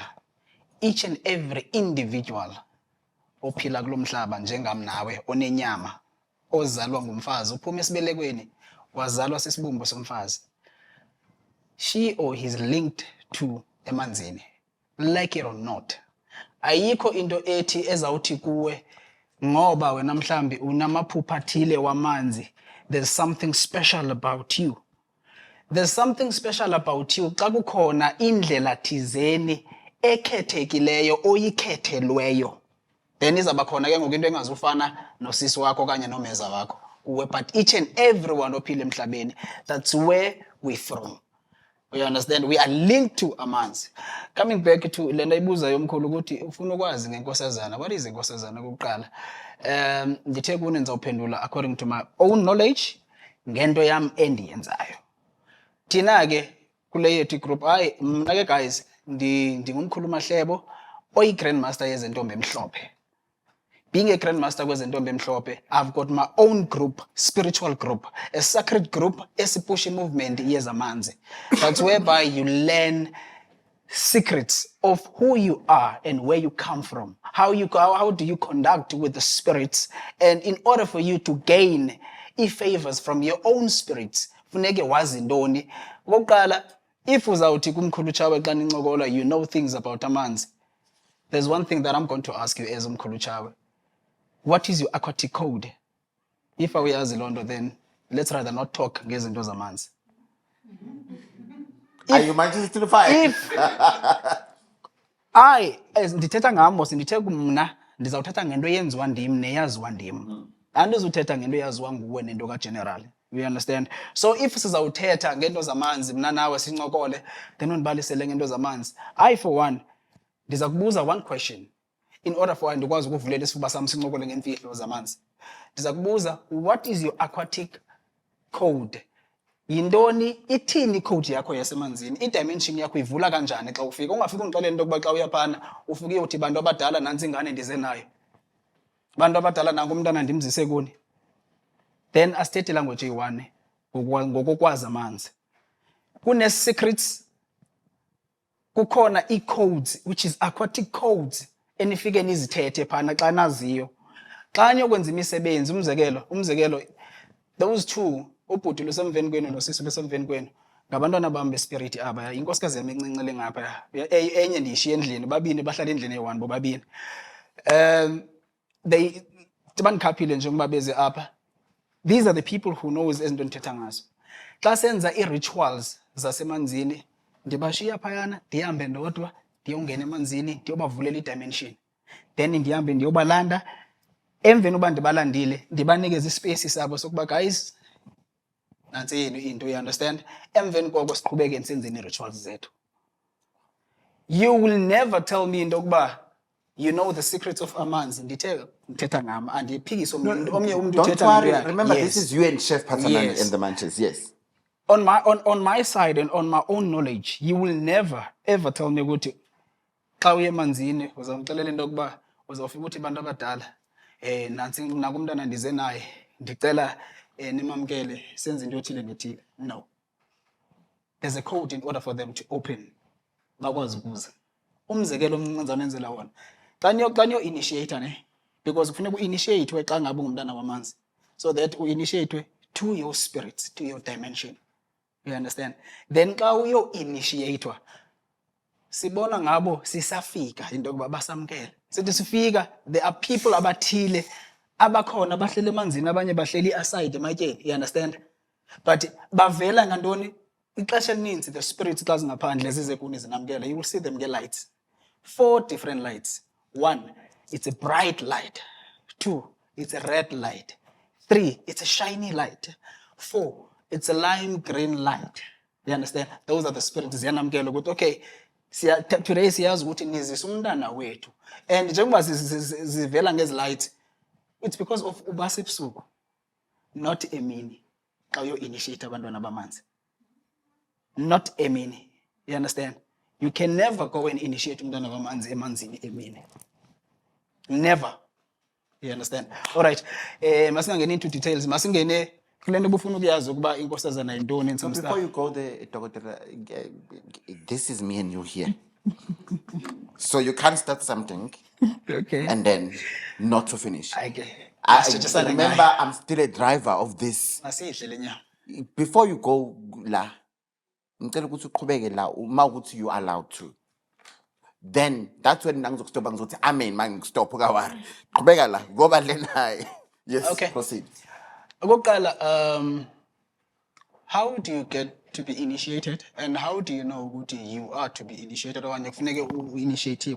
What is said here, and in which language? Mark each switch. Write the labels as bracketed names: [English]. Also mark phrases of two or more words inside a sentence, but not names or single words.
[English] Each and every individual [Xhosa] ophila kulomhlaba njengam nawe onenyama ozalwa ngumfazi uphuma esibelekweni wazalwa sisibumbu somfazi. [English] She or he is linked to emanzini, like it or not. [Xhosa] Ayikho into ethi ezawuthi kuwe ngoba wena mhlambi unamaphupha athile wamanzi. [English] There's something special about you. There's something special about you [Xhosa] xa kukhona indlela thizeni ekhethekileyo oyikhethelweyo. Then izaba khona ke ngoku into engazufana nosisi wakho kanye nomeza wakho. [English] But each and everyone [Xhosa] ophila emhlabeni, [English] that's where we're from. You understand? We are linked to amanzi. Coming back to [Xhosa] lena ibuza yomkhulu ukuthi ufuna ukwazi ngenkosazana. [English] What is [Xhosa] inkosazana kuqala? Ngithe kuni ngizawuphendula [English] according to my own knowledge [Xhosa] ngento yami endiyenzayo. Thina ke kule yethu group mna ke guys ndingumkhulu Mahlebo oyi grandmaster yezentombi emhlophe. [English] Being a grandmaster [Xhosa] kwezentombi emhlophe, [English] I've got my own group, spiritual group, a sacred group, [Xhosa] esipushi movement yezamanzi. [English] That's whereby you learn secrets of who you are and where you come from. How do you conduct with the spirits? And in order for you to gain favors from your own spirits, [Xhosa] funeke wazi ntoni. Okokuqala, if uzawuthi kumkhulu Chawe xa nincokola, [English] you know things about amanzi. There's one thing that I'm going to ask you as umkhulu Chawe. What is your aquatic code? If I were Londo, then let's rather not talk [Xhosa] ngezinto zamanzi. [English] Are you managing to fight? If I as [Xhosa] ndithetha ngamo sindithe kumna ndizawuthetha ngento yenziwa ndim neyaziwa ndim. Andizuthetha ngento yaziwa nguwe nento kaGeneral. [English] You understand? So if [Xhosa] sizawuthetha ngento zamanzi mna nawe sincokole then undibalisele ngento zamanzi. [English] I for one [Xhosa] ndiza kubuza [English] one question. In order for [Xhosa] ndikwazi ukuvulela isifuba sami sincokole ngemfihlo zamanzi. Ndiza kubuza, [English] what is your aquatic code? [Xhosa] Yintoni ithini code yakho yasemanzini? I-dimension yakho ivula kanjani xa ufika? Ungafika ungixelele into yokuba xa uyaphana ufike uthi bantu abadala nantsi ingane ndize nayo. Bantu abadala nanku umntana ndimzise kuni. Then asithethe language eyi-1 ngokokwazi amanzi. Kune-secrets, kukhona i-codes, [English] which is aquatic codes, [Xhosa] enifike nizithethe phana xa naziyo. Xa niyokwenza imisebenzi, umzekelo, [English] those two, [Xhosa] ubhuti lusemveni kwenu nosisi lusemveni kwenu, ngabantwana bam bespirit aba, inkosikazi yami encinci le ngapha, enye ndiyishiye endlini, babini bahlala endlini eyi-1 bobabini. Bandikhaphile nje ngoba beze apha. [English] These are the people who knows [Xhosa] ezinto ndithetha ngazo. Xa senza i-rituals zasemanzini, ndibashiya phayana, ndihambe ndodwa, ndiyongena emanzini, ndiyobavulela i-dimension. Then ndihambe ndiyobalanda, emveni uba ndibalandile, ndibanikeza ispace sabo sokuba guys, nantsi yenu into, [English] you understand? [Xhosa] Emveni koko siqhubeke senzeni i-rituals zethu. [English] You will never tell me [Xhosa] into yokuba [English] you know the secrets of amanzi. [Xhosa] Ndithetha ngama andiphikise omnye umuntu [English] Don't [Xhosa] uthetha [English] worry, [Xhosa] ngento yakhe. [English] remember Yes. this is you and Chef Patsanan Yes. and the Manches, yes. On my side and on my own knowledge, you will never ever tell me [Xhosa] ukuthi xa uye emanzini uzamxelela into yokuba uzawufika uthi bantu abadala nantsi nakumntana ndize naye ndicela nimamkele senze into ethile nethile. [English] No. There's a code in order for them to open. [Xhosa] Bakwazi ukuza. Umzekelo omncinci enzela wona. Xa niyo initiate ne, because kufuneka uinitiate xa ngabe ungumntana wamanzi, [English] so that uinitiate to your spirits, to your dimension. You understand? [Xhosa] Then xa uyo initiate sibona ngabo sisafika into yokuba basamkele. Sithi sifika, [English] there are people [Xhosa] abathile abakhona bahleli emanzini, abanye bahleli aside ematyeni. [English] You understand? [Xhosa] But bavela ngantoni? Ixesha elininzi [English] the spirits [Xhosa] xa zingaphandle zize kuni zinamkela, [English] you will see them get lights. 4 different lights. 1, it's a bright light. 2, it's a red light. 3, it's a shiny light. 4, it's a lime green light. You understand? Those are the spirits [Xhosa] ziyanamkela ukuthi okay, today siyazi ukuthi nizisa umntana wethu. And njengoba zivela ngezi lights, [English] it's because of [Xhosa] ubasa ebusuku, not emini. Xa uyo initiate abantwana bamanzi. [English] Not emini. You understand? You can never go and initiate [Xhosa] umntana wamanzi emanzini emini. [English] Never. You understand? All right. [Xhosa] Masingangeni into details. Masingene kule nto bufuna ukuyazi ukuba inkosazana yintoni [English] and some stuff. Before you go there, Dr. This is me and you here. So you can't start something Okay. and then not to finish. I Remember, I'm still a driver of this. Before you go [Zulu] la, ngicela ukuthi uqhubeke la uma ukuthi [English] you allowed to. Then that's when [Zulu] ngizokustop ngizothi amen mangistop kawari. Qhubeka la, ngoba le naye. [English] Yes, okay. Proceed. [Xhosa] Okokuqala, [English] how do you get to be initiated and how do you know ukuthi you are to be initiated [Xhosa] okanye kufuneke uinitiative?